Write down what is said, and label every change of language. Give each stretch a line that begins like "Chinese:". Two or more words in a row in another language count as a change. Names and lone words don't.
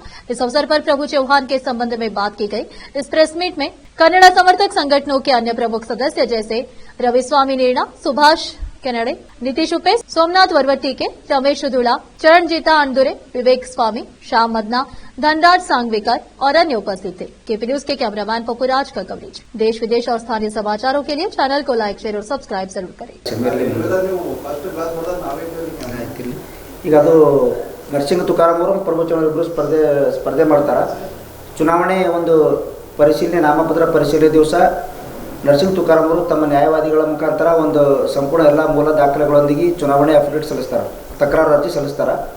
Hindi: इस अवसर पर प्रभु चौहान के संबंध में बात की गई। इस प्रेस मीट में कन्नड़ समर्थक संगठनों के अन्य प्रमुख सदस्य जैसे रविस्वामी नीणा, सुभाष केनडे, नीतीश उपेश, सोमनाथ वरवट्टी के, रमेश दुला, चरणजीता अंडुरे, विवेक स्वामी, श्याम मदना, धनराज सांगवेकर और अन्य उपस्थित थे। केपी न्यूज के कैमरामैन पपुराज का कवरेज। देश विदेश और स्थानीय समाचारों के लिए चैनल को लाइक, शेयर और सब्सक्राइब जरूर करें।
Kannada: ಈಗ ಅದು ನರಸಿಂಹ ತುಕಾರಾಮ್ ಅವರು ಪ್ರಭು ಚೌಹಾಣ್ ಇಬ್ಬರು ಸ್ಪರ್ಧೆ ಮಾಡ್ತಾರೆ. ಚುನಾವಣೆ ಒಂದು ಪರಿಶೀಲನೆ, ನಾಮಪತ್ರ ಪರಿಶೀಲನೆ ದಿವಸ ನರಸಿಂಹ ತುಕಾರಾಮ್ ಅವರು ತಮ್ಮ ನ್ಯಾಯವಾದಿಗಳ ಮುಖಾಂತರ ಒಂದು ಸಂಪೂರ್ಣ ಎಲ್ಲ ಮೂಲ ದಾಖಲೆಗಳೊಂದಿಗೆ ಚುನಾವಣೆ ಅಫಿಡವಿಟ್ ಸಲ್ಲಿಸ್ತಾರೆ, ತಕರಾರು ಅರ್ಜಿ ಸಲ್ಲಿಸ್ತಾರೆ.